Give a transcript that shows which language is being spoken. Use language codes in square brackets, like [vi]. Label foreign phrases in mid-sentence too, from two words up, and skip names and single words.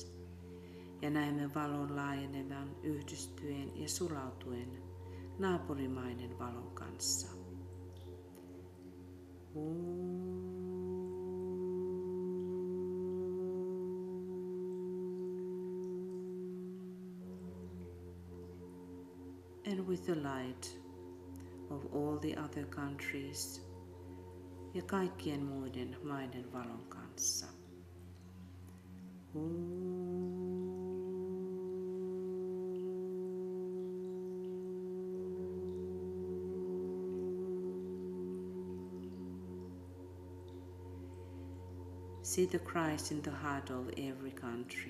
[fi] Ja näemme valon laajenevan, yhdistyen ja sulautuen naapurimaiden valon kanssa. [en] And with the light of all the other countries [fi] ja kaikkien muiden maiden valon kanssa. [en] See the Christ in the heart of every country.